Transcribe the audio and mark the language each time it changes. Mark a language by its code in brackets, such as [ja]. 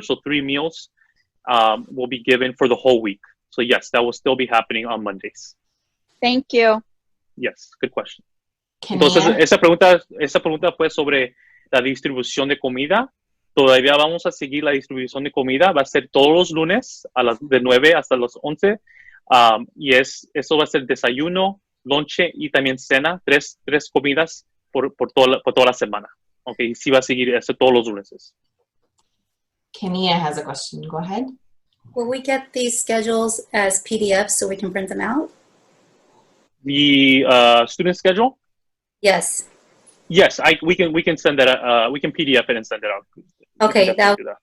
[en] So 3 meals will be given for the whole week. So yes, that will still be happening on Mondays. Thank you. Yes, good question. [es] Entonces, esa pregunta fue sobre la distribución de comida. Todavía vamos a seguir la distribución de comida. Va a ser todos los lunes de 9 hasta las 11. Eso va a ser desayuno, lonche y también cena, tres comidas por toda la semana. Okay, sí va a seguir eso todos los lunes. [en] Kenia has a question. Go ahead. Will we get these schedules as PDFs so we can print them out? The student schedule? Yes. Yes, we can send that. We can PDF it and send it out. Okay, that.